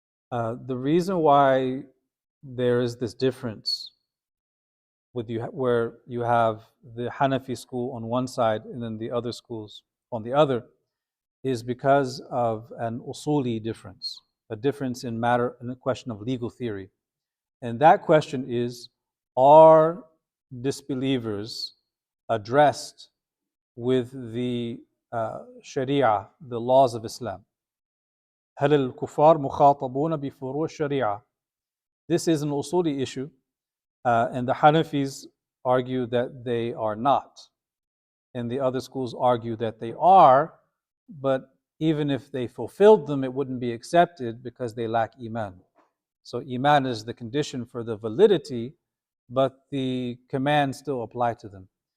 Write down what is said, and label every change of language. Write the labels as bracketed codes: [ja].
[en] The reason why there is this difference with you, where you have the Hanafi school on one side and then the other schools on the other, is because of an usuli difference, a difference in matter in the question of legal theory. And that question is, are disbelievers addressed with the Sharia, the laws of Islam? [ar] هل الكفار مخاطبون بفروع الشريعة? [en] This is an usuli issue, and the Hanafis argue that they are not. And the other schools argue that they are, but even if they fulfilled them, it wouldn't be accepted because they lack Iman. So Iman is the condition for the validity, but the commands still apply to them.